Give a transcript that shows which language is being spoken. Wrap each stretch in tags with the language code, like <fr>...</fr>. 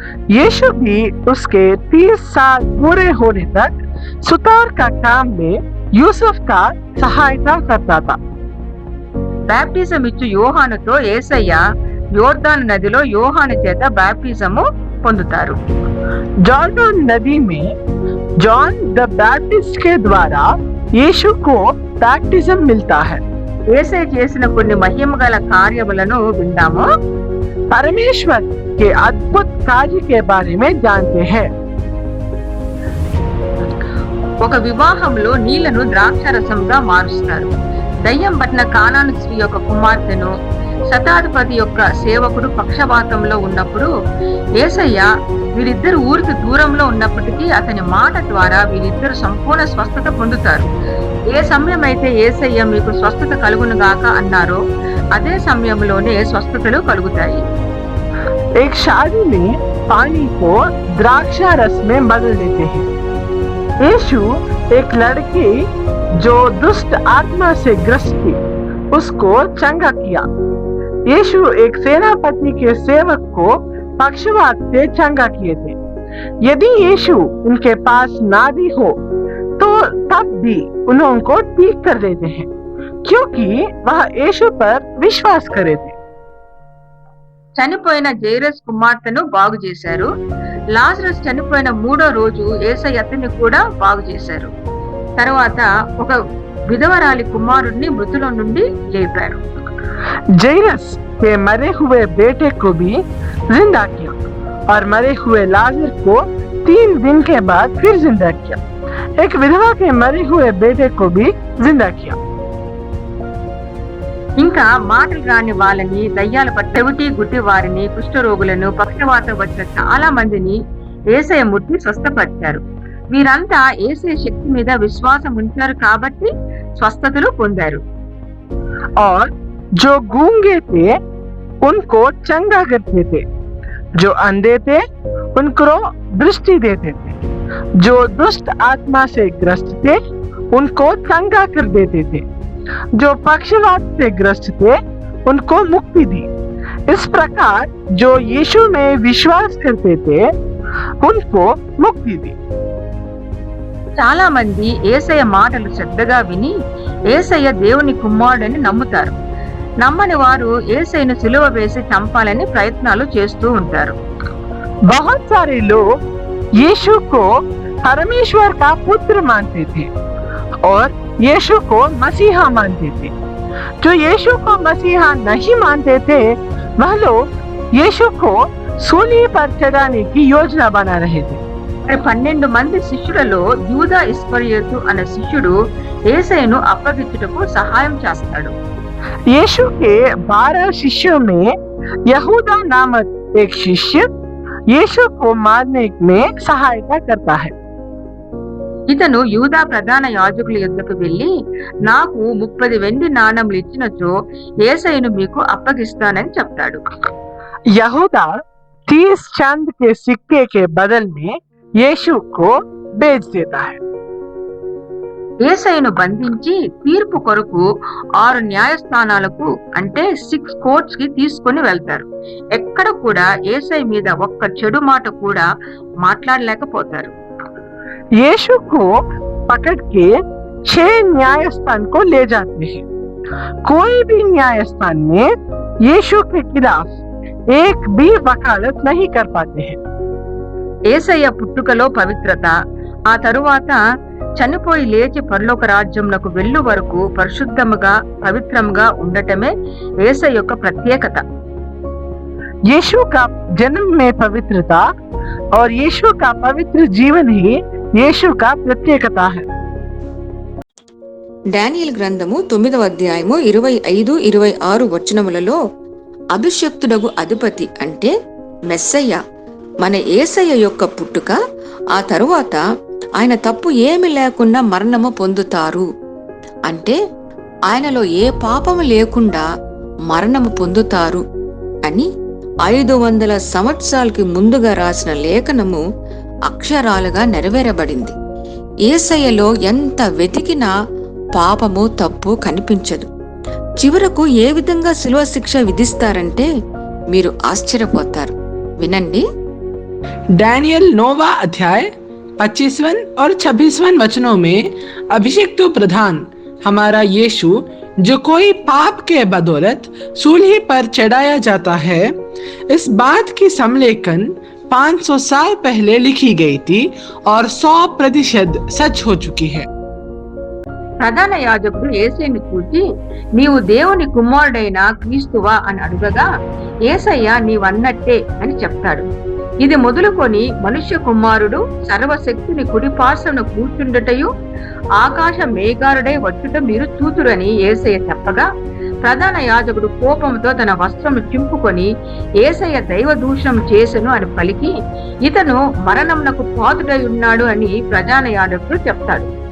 <hi>यीशु भी उसके 30 साल पूरे होने तक सुतार का काम में यूसुफ का सहायता करता था।</hi> <te>బాప్టిజం ఇచ్చు యోహానుతో యేసయ్య యోర్దాను నదిలో యోహాను చేత బాప్టిజము పొందుతారు.</te> <hi>जॉर्डन नदी में जॉन द बैप्टिस्ट के द्वारा यीशु को बैप्टिज्म मिलता है।</hi> <te>యేసయ్య చేసిన కొన్ని మహిమగల కార్యములను విందాము.</te> <hi>परमेश्वर के अद्भुत कार्य के बारे में जानते हैं।</hi> <te>ఒక వివాహంలో నీళ్లను ద్రాక్షరసంగా మారుస్తారు. దయ్యం పట్టిన కానాను స్త్రీ యొక్క కుమార్తెను శతాధిపతి యొక్క సేవకుడు పక్షవాతంలో ఉన్నప్పుడు యేసయ్య వీరిద్దరు ఊరికి దూరంలో ఉన్నప్పటికీ అతని మాట ద్వారా వీరిద్దరు సంపూర్ణ స్వస్థత పొందుతారు. ఏ సమయం అయితే యేసయ్య మీకు స్వస్థత కలుగునుగాక అన్నారో అదే సమయంలోనే స్వస్థతలు కలుగుతాయి.</te> <hi>एक शादी में पानी को द्राक्षा रस में बदल देते हैं। यीशु एक लड़की जो दुष्ट आत्मा से ग्रस्त थी उसको चंगा किया। यीशु एक सेनापति के सेवक को पक्षवात से चंगा किए थे। यदि यीशु उनके पास ना भी हो तो तब भी उनको ठीक कर देते हैं क्योंकि वह यीशु पर विश्वास करे थे।</hi> <te>చనిపోయిన జైరస్ కుమార్తెను బాగు చేశారు. లాజరస్ చనిపోయిన 3వ రోజు యేసయ్య అతన్ని కూడా బాగు చేశారు. తర్వాత ఒక విధవరాలి కుమారుడిని మృతుల నుండి లేపారు.</te> <hi>जैरस के मरे हुए बेटे को भी जिंदा किया और मरे हुए लाजर को 3 दिन के बाद फिर जिंदा किया। एक विधवा के मरे हुए बेटे को भी जिंदा किया।</hi> <te>ఇంకా మాటలు రాని వాళ్ళని, దయ్యాల పట్టెవిటి గుడ్డి వారిని, కుష్ఠరోగులను, పక్షవాతం వచ్చిన చాలా మందిని యేసయ్య ముట్టి స్వస్థపరిచారు. వీరంతా యేసయ్య శక్తి మీద విశ్వాసం ఉంచారు కాబట్టి స్వస్థతలు పొందారు.</te> <hi>और जो गूंगे थे उनको चंगा करते थे, जो अंधे थे उनको दृष्टि देते थे, जो दुष्ट आत्मा से ग्रस्त थे उनको चंगा कर देते थे, जो पक्षवात से ग्रस्त थे उनको मुक्ति दी। इस प्रकार जो यीशु में विश्वास करते थे उनको मुक्ति दी।</hi> <te>చాలా మంది యేసయ్య మాటలు శ్రద్ధగా విని యేసయ్య దేవుని కుమారుడని నమ్ముతారు. నమ్మని వారు యేసయ్యను సిలువ వేసి చంపాలని ప్రయత్నాలు చేస్తూ ఉంటారు.</te> <hi>बहुत सारे लोग यीशु को परमेश्वर का पुत्र मानते थे और यीशु को मसीहा मानते थे। जो यीशु को मसीहा नहीं मानते थे वह लोग यीशु को सूली पर चढ़ाने की योजना बना रहे थे।</hi> <te>12 మంది శిష్యులలో యూదా ఇస్కరియోతు అనే శిష్యుడు యేసయ్యను అప్పగించుటకు సహాయం చేస్తాడు.</te> <hi>यीशु के 12 शिष्यों में यहूदा नामक एक शिष्य यीशु को मारने में सहायता करता है।</hi> <te>ఇతను యూదా ప్రధాన యాజకుల యొద్దకు వెళ్లి నాకు 30 వెండి నాణములు ఇచ్చినచో యేసయ్యను మీకు అప్పగిస్తానని చెప్తాడు.</te> <hi>यहूदा 30 चांद के सिक्के के बदल में यीशु को बेच देता है।</hi> <te>యేసయ్యను బంధించి తీర్పు కొరకు 6 న్యాయస్థానాలకు అంటే 6 కోర్ట్స్ కి తీసుకొని వెళ్తారు. ఎక్కడ కూడా యేసయ్య మీద ఒక్క చెడు మాట కూడా మాట్లాడలేకపోతారు.</te> <hi>यीशु को पकड़ के 6 न्यायस्थान को ले जाते हैं। कोई भी न्यायस्थान में यीशु के खिलाफ एक भी वकालत नहीं कर पाते हैं।</hi> <te>యేసయ్య పుట్టుకలో పవిత్రత, ఆ తరువాత చనిపోయి లేచి పరలోక రాజ్యమునకు వెళ్ళు వరకు పరిశుద్ధముగా పవిత్రముగా ఉండటమే యేసయ్య యొక్క ప్రత్యేకత.</te> <hi>यीशु का जन्म में पवित्रता और यीशु का पवित्र जीवन ही यीशु का प्रत्येकता है।</hi> <te>డానియేలు గ్రంథము 9వ అధ్యాయము 25-26 వచనములలో అభిషక్తుడగు అధిపతి అంటే మెస్సయ్య మన యేసయ్య యొక్క పుట్టుక, ఆ తరువాత ఆయన తప్పు ఏమి లేకుండా మరణము పొందుతారు అంటే ఆయనలో ఏ పాపము లేకుండా మరణము పొందుతారు అని 500 సంవత్సరాలకి ముందుగా రాసిన లేఖనము అక్షరాలుగా నెరవేరబడింది. యేసయ్యలో ఎంత వెతికినా పాపము తప్పు కనిపించదు. చివరకు ఏ విధంగా శిలువ శిక్ష విధిస్తారంటే మీరు ఆశ్చర్యపోతారు. వినండి.</te> <hi>डैनियल 9वां अध्याय 25वां और 26वां वचनों में अभिषिक्त प्रधान हमारा यीशु, जो कोई पाप के बदौलत सूली पर चढ़ाया जाता है, इस बात की समलेखन 500 साल पहले लिखी गई थी और 100% सच हो चुकी है।</hi> <te>ప్రధాన యాజకుడు యేసయ్యను చూచి, నీవు దేవుని కుమారుడైన క్రీస్తువా అని అడుగగా, యేసయ్య నీవన్నట్టే అని చెప్తాడు. ఇది మొదలుకొని మనుష్య కుమారుడు సర్వశక్తిని కుడిపార్శ్వన కూర్చుండుటయు ఆకాశ మేఘారుడై వచ్చుట మీరు చూతురని యేసయ్య చెప్పగా, ప్రధాన యాజకుడు కోపంతో తన వస్త్రము చింపుకొని యేసయ్య దైవ దూషణం చేసెను అని పలికి, ఇతను మరణమునకు పాత్రుడై ఉన్నాడు అని ప్రధాన యాజకుడు చెప్తాడు.</te>